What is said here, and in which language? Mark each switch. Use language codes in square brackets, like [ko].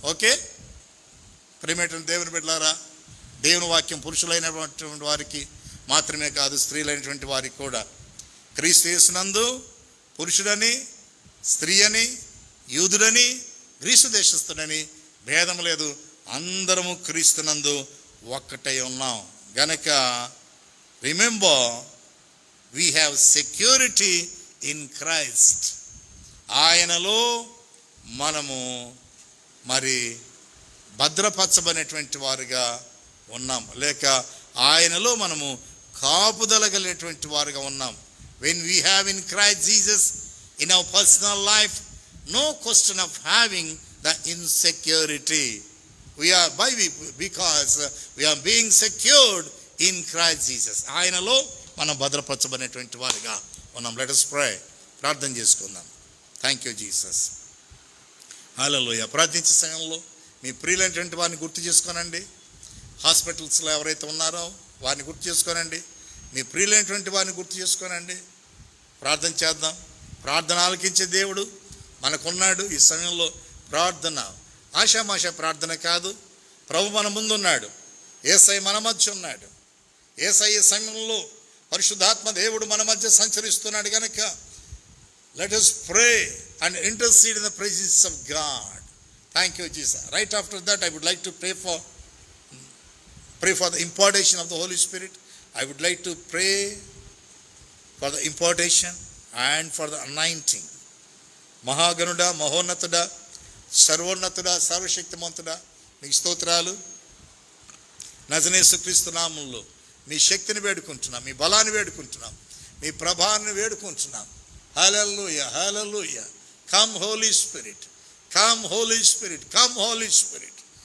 [te] Okay, ప్రియమైనటువంటి దేవుని బిడ్డలారా, దేవుని వాక్యం పురుషులైనటువంటి వారికి మాత్రమే కాదు, స్త్రీలైనటువంటి వారికి కూడా క్రీస్తు యేసునందు పురుషుడని, స్త్రీ అని, యూదుడని, గ్రీసు దేశస్థుడని భేదం లేదు, అందరము క్రీస్తునందు ఒక్కటై ఉన్నాం గనక [en] Remember we have security in Christ. [te] ఆయనలో మనము మరి భద్రపరచబడినటువంటి వారుగా ఉన్నాం, లేక ఆయనలో మనము కాపుదల కలిగినటువంటి వారుగా ఉన్నాం. [en] When we have in Christ Jesus in our personal life, no question of having the insecurity. Because we are being secured in Christ Jesus. [te] ఆయనలో మనం భద్రపరచబడినటువంటి వారుగా ఉన్నాం. [en] Let us pray. [te] ప్రార్థన చేసుకుందాం. [en] Thank you Jesus. హల్లెలూయా. [te] ప్రార్థించే సమయంలో మీ ప్రియులైనటువంటి వారిని గుర్తు చేసుకోనండి. హాస్పిటల్స్లో ఎవరైతే ఉన్నారో వారిని గుర్తు చేసుకోనండి. మీ ప్రియులైనటువంటి వారిని గుర్తు చేసుకోనండి. ప్రార్థన చేద్దాం. ప్రార్థన ఆలకించే దేవుడు మనకున్నాడు. ఈ సమయంలో ప్రార్థన ఆషామాషా ప్రార్థన కాదు. ప్రభు మన ముందున్నాడు. యేసయ్య మన మధ్య ఉన్నాడు. యేసయ్య సమయంలో పరిశుద్ధాత్మ దేవుడు మన మధ్య సంచరిస్తున్నాడు కనుక [en] let us pray and intercede in the presence of God. Thank you, Jesus. Right after that, I would like to pray for the impartation of the Holy Spirit. I would like to pray for the impartation and for the anointing. [te] మహాగణుడా, మహోన్నతుడా, సర్వోన్నతుడా, సర్వశక్తిమంతుడా, మీకు స్తోత్రాలు. నజరేసు క్రీస్తు నామములో మీ శక్తిని వేడుకుంటున్నాం, మీ బలాన్ని వేడుకుంటున్నాం, మీ ప్రభావాన్ని వేడుకుంటున్నాం. [en] హల్లెలూయా, హల్లెలూయా. Come Holy Spirit, come Holy Spirit, come Holy Spirit.